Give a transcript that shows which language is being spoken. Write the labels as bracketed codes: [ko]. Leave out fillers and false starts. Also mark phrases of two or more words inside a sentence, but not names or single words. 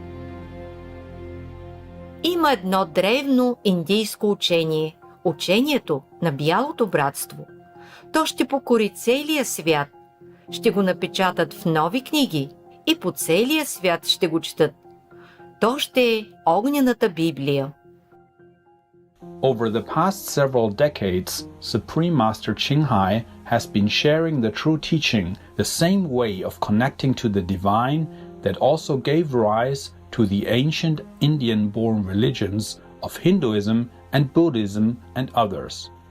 [bg] Има едно древно индийско учение – учението на бялото братство. То ще покори целия свят, ще го напечатат в нови книги и по целия свят ще го четат. То ще е огнената Библия. [en] Over the past several decades, Supreme Master Qinghai has been sharing the true teaching, the same way of connecting to the divine that also gave rise to the ancient Indian-born religions of Hinduism and Buddhism and others.